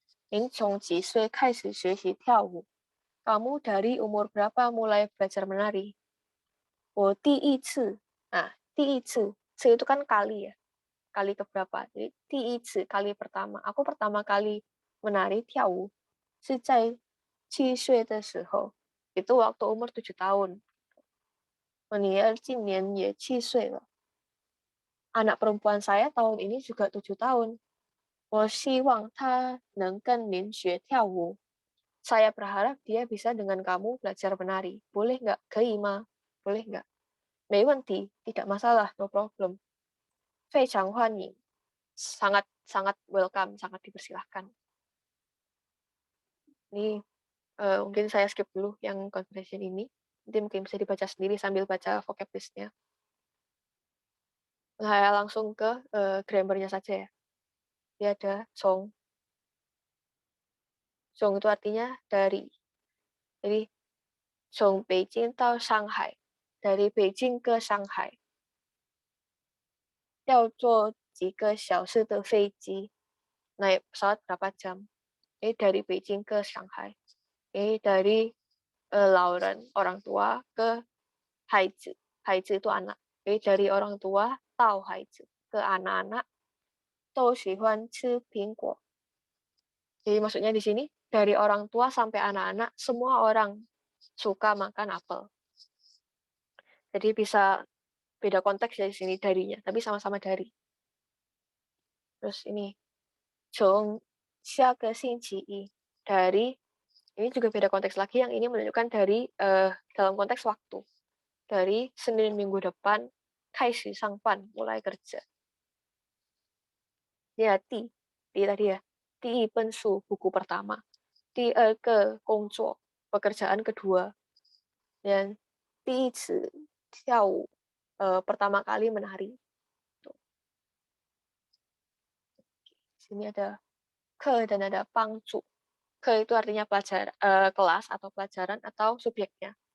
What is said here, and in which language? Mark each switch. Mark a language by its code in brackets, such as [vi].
[zh] 您从几岁开始学习跳舞? [id] Kamu dari umur berapa mulai belajar menari? [zh] 我第一次. [id] Nah, 第一次, 次 itu kan kali ya. Kali keberapa? Jadi 第一次 kali pertama. Aku pertama kali menari [zh] 跳舞是在7岁的时候. [id] Itu waktu umur 7 tahun. [zh] 我女儿今年也7岁了. [id] Anak perempuan saya tahun ini juga 7 tahun. [zh] 我希望她能跟您学跳舞. [id] Saya berharap dia bisa dengan kamu belajar menari. Boleh nggak? Keima. Boleh nggak? [zh] 没问题, [id] tidak masalah, [en] no problem. [zh] 非常欢迎. [id] Sangat sangat welcome, sangat dipersilahkan. Ini mungkin saya skip dulu yang conversation ini. Nanti mungkin bisa dibaca sendiri sambil baca vocab list-nya. Saya langsung ke grammar-nya saja ya. Dia ada song. Song itu artinya dari. [zh] Jadi, 从北京到上海. [id] Dari Beijing ke Shanghai. [zh] 要坐几个小时的飞机. [id] Naik pesawat berapa jam? Dari Beijing ke Shanghai. Dari Lauren, orang tua, ke Haizi. Haizi itu anak. Dari orang tua, tau Haizi. Ke anak-anak, [zh] 都喜欢吃苹果. [id] Jadi maksudnya di sini, dari orang tua sampai anak-anak, semua orang suka makan apel. Jadi bisa beda konteks dari sini darinya, tapi sama-sama dari. [zh] Terus ini, 从下个星期一. [id] Dari, ini juga beda konteks lagi, yang ini menunjukkan dari dalam konteks waktu. Dari Senin minggu depan, [zh] 开始上班, [id] mulai kerja. Ya, di tadi ya, [zh] 第一本书, [id] buku pertama. [zh] 第二个工作, [id] pekerjaan kedua. Dan [zh] 第一次跳舞, [id] pertama kali menari. Sini ada ke dan ada pangcu. Ke itu artinya kelas atau pelajaran atau subjeknya.